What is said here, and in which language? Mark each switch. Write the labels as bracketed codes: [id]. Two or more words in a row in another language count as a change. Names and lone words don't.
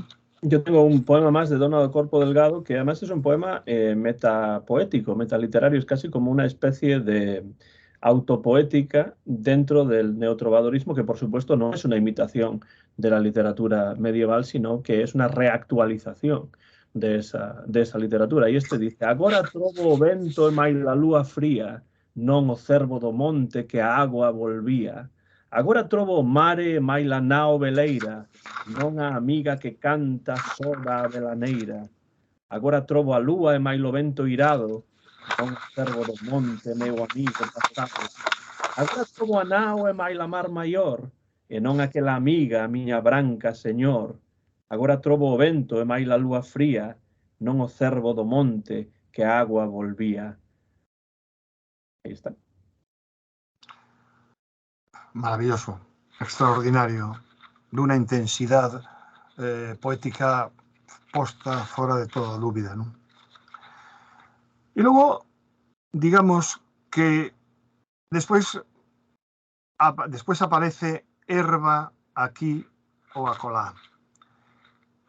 [es] Yo tengo un poema más de Dona do Corpo Delgado, que además es un poema metapoético, metaliterario, es casi como una especie de autopoética dentro del neotrovadorismo, que por supuesto no es una imitación de la literatura medieval, sino que es una reactualización de esa literatura. Y este dice: [gl] agora trovo o vento e mai la lúa fría, non o cervo do monte que a agua volvía. Agora trovo o mare e mai la nao veleira, non a amiga que canta soda a velaneira. Agora trovo a lúa e mai lo vento irado, non o cervo do monte, meu amigo pasado. Agora trovo a nao e mai la mar maior, e non aquela amiga, a miña branca señor. Agora trovo o vento e mai la lúa fría, non o cervo do monte que a agua volvía. [es] Ahí está. Maravilloso, extraordinario, de una intensidad poética posta fuera de toda dúbida, ¿no? Y luego, digamos que después aparece herba aquí o acolá.